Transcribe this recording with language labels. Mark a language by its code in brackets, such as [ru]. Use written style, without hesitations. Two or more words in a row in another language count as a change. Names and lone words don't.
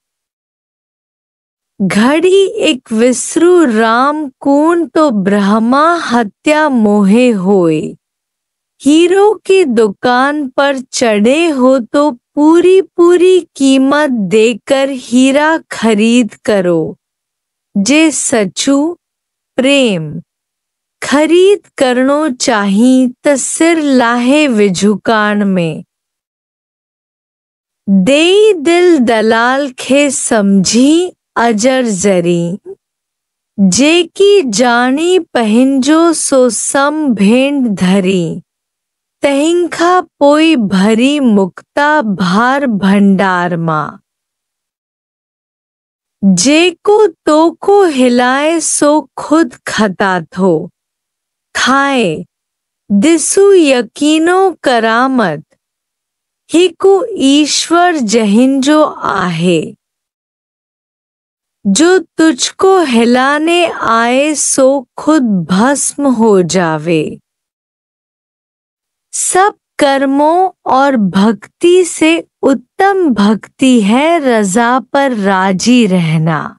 [sd] घड़ी एक विसरु राम कून तो ब्रह्मा हत्या मोहे होए। [hi] हीरो की दुकान पर चढ़े हो तो पूरी पूरी कीमत देकर हीरा खरीद करो। [sd] जे सचू प्रेम खरीद करनो चाही त सिर लाहे विझुकान में। देई दिल दलाल खे समझी अजर जरी, जे की जानी पहिंजो सो सम भेंड धरी। तहिंखा पोई भरी मुक्ता भार भंडार मां। जेको तोको हिलाए सो खुद खता थो खाए। दिसु यकीनो करामत हिकु ईश्वर जहिंजो आहे। [hi] जो तुझको हिलाने आए सो खुद भस्म हो जावे। सब कर्मों और भक्ति से उत्तम भक्ति है रज़ा पर राजी रहना।